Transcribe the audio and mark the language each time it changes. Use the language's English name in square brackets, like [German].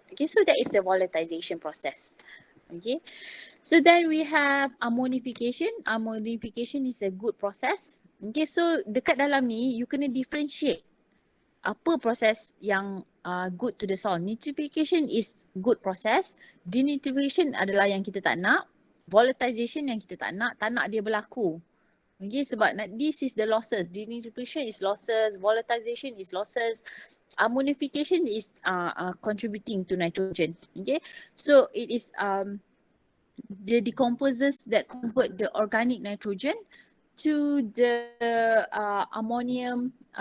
[English] Okay, so that is the volatilization process. Okay, so then we have ammonification. Ammonification is a good process. Okay, so [Malay] dekat dalam ni [English] you [Malay] kena [English] differentiate [Malay] apa proses yang [English] good to the soil. Nitrification is good process. [Malay] Denitrification adalah yang kita tak nak. Volatilization yang kita tak nak dia berlaku. [English] Okay, [Malay] sebab [English] this is the losses. Denitrification is losses. Volatilization is losses. Ammonification is contributing to nitrogen. Okay, so it is the decomposers that convert the organic nitrogen to the ammonium.